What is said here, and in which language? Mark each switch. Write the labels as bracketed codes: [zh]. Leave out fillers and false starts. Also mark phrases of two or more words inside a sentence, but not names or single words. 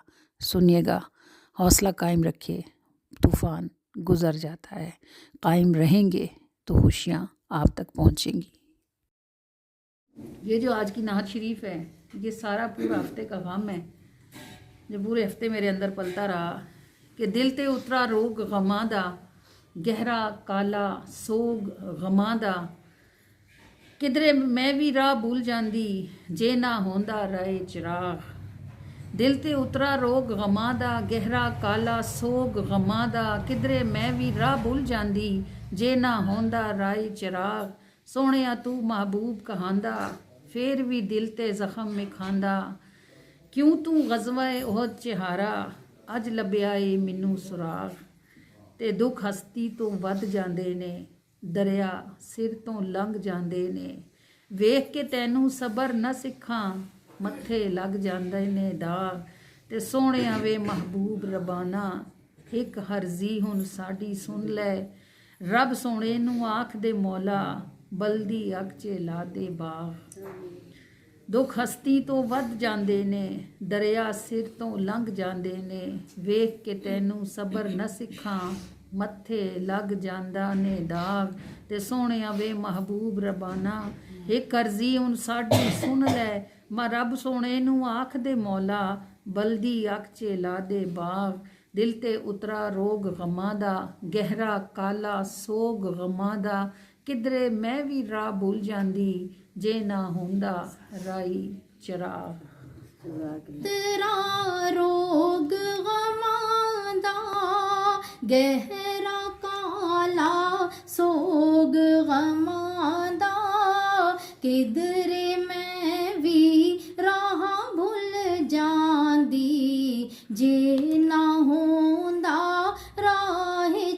[ur] سنیے گا، حوصلہ قائم رکھے، طوفان گزر جاتا ہے، قائم رہیں گے تو خوشیاں آپ تک پہنچیں گی۔ یہ جو آج کی نعت شریف ہے، یہ سارا پورا ہفتے کا غم ہے جو پورے ہفتے میرے اندر پلتا رہا کہ [pa] دل تے اترا روگ غماں دا، گہرا کالا سوگ غماں دا، کدرے میں بھی راہ بھول جاندی جے نہ ہوندا رائے چراغ۔ دل تے اترا روگ غماں دا، گہرا کالا سوگ غماں دا، کدرے میں بھی راہ بھول جاندی جے نہ ہوندا رائے چراغ۔ سونیا تو محبوب کہاندا پھر بھی دل تے زخم میں کھاندا، کیوں تو غزوہ احد چ ہارا اج لبیا اے مینوں سراغ۔ تے دکھ ہستی تو ود جاندے نے، دریا سر تو لنگ جاندے نے، ویکھ کے تینوں صبر نہ سکھاں متھے لگ جاندے نے داغ۔ تے سونیا وے محبوب ربانا ایک ہرزی ہن ساڈی سن لے، رب سونے نوں آکھ دے مولا بلدی اگ چ لا دے باغ۔ دکھ ہستی تو ود جاندے نے، دریا سر تو لنگ جاندے نے، ویکھ کے تینوں صبر نہ سکھاں متھے لگ جاندا نے داغ۔ تے سونیا وے محبوب ربانا ایک عرضی ہن ساڈی سن لے، رب سونے نوں آکھ دے مولا بلدی اگ چ لا دے باغ۔ دل تے اترا روگ غماں دا، گہرا کالا سوگ غماں دا، کدرے میں بھی راہ بھول جاندی جے نہ ہوندا رائی چراغ۔ تیرا رو ਗਹਿਰਾ ਕਾਲਾ ਸੋਗ ਗਮਾਂ ਦਾ, ਕਿਧਰੇ ਮੈਂ ਵੀ ਰਾਹ ਭੁੱਲ ਜਾਂਦੀ, ਜੇ ਨਾ ਹੁੰਦਾ ਰਾਹ